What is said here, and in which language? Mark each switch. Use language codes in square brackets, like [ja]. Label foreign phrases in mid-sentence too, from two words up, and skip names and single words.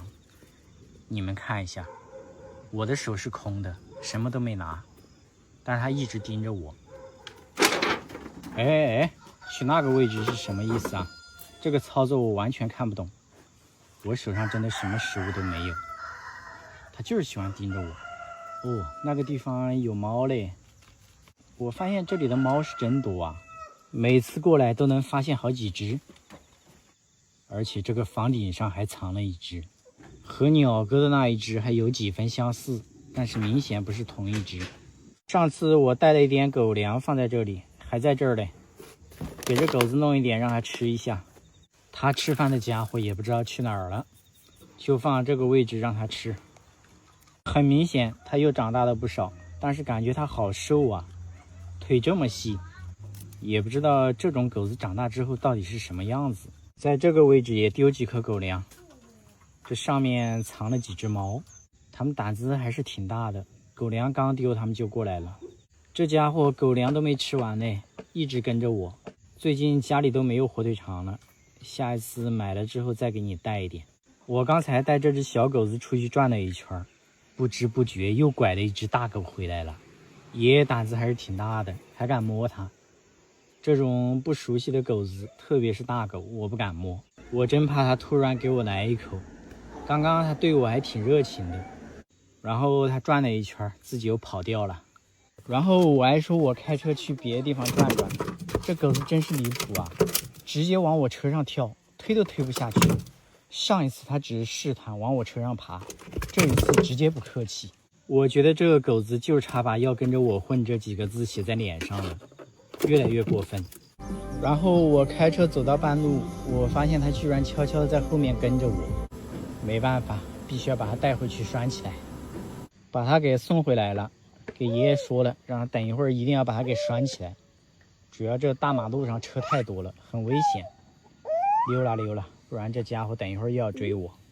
[zh] 你們看一下，我的手是空的，什麼都沒拿，但是他一直盯着我。哎，去那個位置是什麼意思啊？這個操作我完全看不懂。我手上真的什麼食物都沒有，他就是喜歡盯着我。哦，那個地方有貓嘞。我發現這裡的貓是真多啊，每次過來都能發現好幾隻，而且這個房頂上還藏了一隻，和鳥哥的那一隻還有幾分相似，但是明顯不是同一隻。上次我帶了一點狗糧放在這裡，還在這兒嘞，給這狗子弄一點讓它吃一下。它吃飯的家伙也不知道去哪兒了，就放這個位置讓它吃。很明顯它又長大了不少，但是感覺它好瘦啊，腿這麼細，也不知道這種狗子長大之後到底是什麼樣子。在這個位置也丟幾顆狗糧，這上面藏了幾隻貓，它們膽子還是挺大的，狗糧剛丟它們就過來了。這家伙狗糧都沒吃完呢，一直跟着我。最近家裡都沒有火腿腸了，下一次買了之後再給你帶一點。我剛才帶這隻小狗子出去轉了一圈，不知不覺又拐了一隻大狗回來了。爺爺膽子還是挺大的，還敢摸它。這種不熟悉的狗子，特別是大狗，我不敢摸，我真怕它突然給我來一口。剛剛它對我還挺熱情的，然後它轉了一圈，自己又跑掉了。然後我還說我開車去別的地方轉轉，這狗子真是離譜啊，直接往我車上跳，推都推不下去。上一次它只是試探往我車上爬，這一次直接不客氣。我覺得這個狗子就差把要跟着我混這幾個字寫在臉上了，越來越過分。然後我開車走到半路，我發現它居然悄悄地在後面跟着我，沒辦法，必須要把它帶回去拴起來。把它給送回來了，給爺爺說了，讓他等一會兒一定要把它給拴起來。主要這大馬路上車太多了，很危險。溜了溜了，不然這家伙等一會兒又要追我。